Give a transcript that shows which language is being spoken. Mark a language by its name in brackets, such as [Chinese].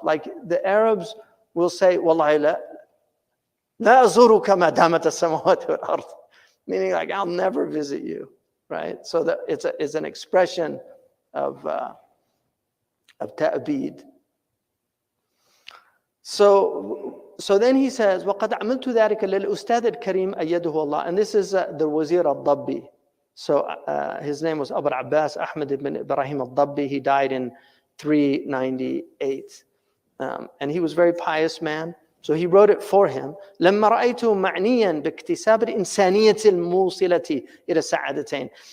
[English] Like the Arabs will say, [Arabic] Wallahi la azuruka ma damat as-samawati wal-ard. [English] Meaning like, I'll never visit you, right? So that it's an expression of ta'bid. So then he says, [Arabic] وَقَدْ عَمِلْتُ ذَلِكَ لِلْأُسْتَاذِ الْكَرِيمِ أَيَّدُهُ اللَّهِ. [English] And this is the Wazir al-Dabbi. So his name was Abu Abbas Ahmad ibn Ibrahim al-Dabbi. He died in 398. And he was a very pious man. So he wrote it for him. [Arabic] لَمَّا رَأَيْتُ مَعْنِيًا بِاكْتِسَابِ الْإِنسَانِيَّةِ الْمُوصِلَةِ إِلَى السَّعَادَتَيْن.